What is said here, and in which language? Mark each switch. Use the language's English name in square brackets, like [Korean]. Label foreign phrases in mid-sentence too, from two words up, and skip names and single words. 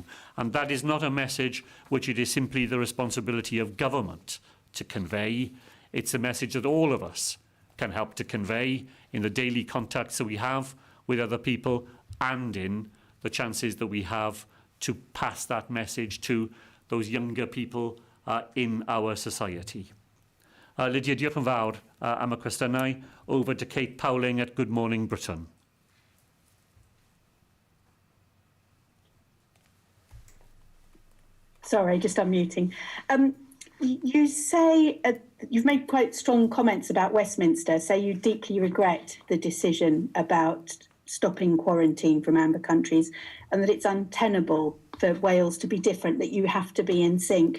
[English] And that is not a message which it is simply the responsibility of government to convey. It's a message that all of us can help to convey in the daily contacts that we have with other people, and in the chances that we have to pass that message to those younger people in our society. [Welsh] Lydia, diolch yn fawr am y cwestiynau. [English] Over to Kate Powling at Good Morning Britain. Sorry, just unmuting. You say you've made quite strong comments about Westminster, say you deeply regret the decision about stopping quarantine from amber countries and that it's untenable for Wales to be different, that you have to be in sync.